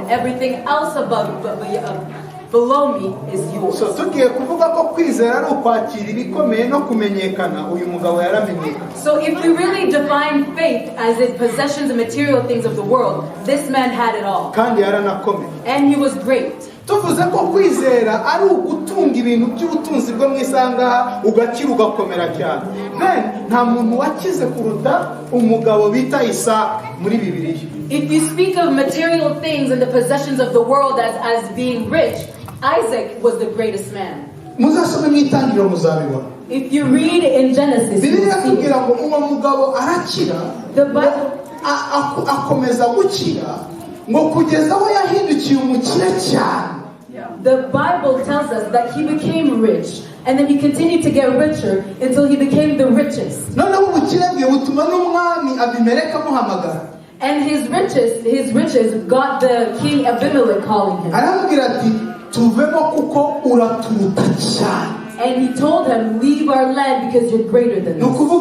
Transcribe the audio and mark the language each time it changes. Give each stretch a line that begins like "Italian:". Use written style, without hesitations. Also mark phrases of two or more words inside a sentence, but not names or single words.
English: Everything else below me is yours. So if we really define faith as the possessions and material things of the world, this man had it all. And he was great.
Kinyarwanda: tuvuze ko kwizera ari ugutunga ibintu by'ubutunzi bwo mu isangaha ugakira ugakomera cyane. Then nta muntu wakize kuruta umugabo bita Isaka muri Bibiliya.
English: If you speak of material things and the possessions of the world as being rich, Isaac was the greatest man.
Kinyarwanda: Muzasome mu Itangiriro muzabibona.
English: If you read in Genesis,
Kinyarwanda: Bibiliya tubwira ngo uwo mugabo arakira, akomeza gukira ngo kugeza aho yahindukiye umukire cyane.
English: The Bible tells us that he became rich, and then he continued to get richer until he became the richest. And his riches got the king Abimelech calling him. And he told him, leave our land because you're greater than us.